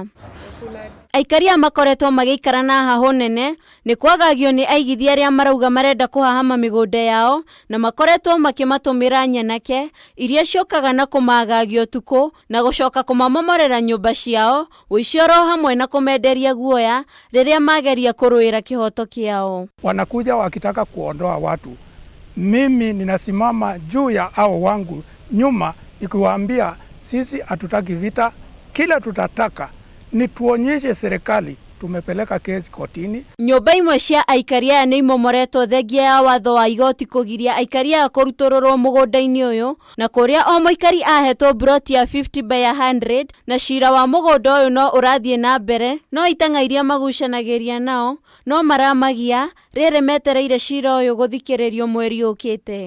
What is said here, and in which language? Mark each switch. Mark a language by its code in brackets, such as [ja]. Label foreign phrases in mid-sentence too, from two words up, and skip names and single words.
[ki] Aikari makoretwo magĩikara na haho nene nĩ kwagagio nĩ aigithia arĩa marauga marenda kũhahama mĩgũnda yao, na makoretwo makĩmatũmĩra nyanake iria ciokaga na kũmagagio tuko na gũcoka kũmamomorera nyũmba ciao, ũici oro hamwe na kũmenderia guoya rĩrĩa mageria kũrũĩra kĩhoto kĩao. [sw] Wanakuja wakitaka kuondoa watu. Mimi ninasimama juu ya hao wangu nyuma nikiwaambia sisi hatutaki vita, kila tutataka ni tuonyeshe serikali tumepeleka kesi kotini. [ki] Nyũmba imwe cia aikari aya nĩ imomoretwo thengia ya watho wa igoti kũgiria aikari aya kũrutũrũrwo mũgũnda-inĩ ũyũ, na kũrĩa o mũikari ahetwo broti ya 50/100, na cira wa mũgũnda ũyũ no ũrathiĩ na mbere, no itanga iria magucanagĩria nao no maramagia rĩrĩ metereire cira ũyũ gũthikĩrĩrio mweri ũkĩte.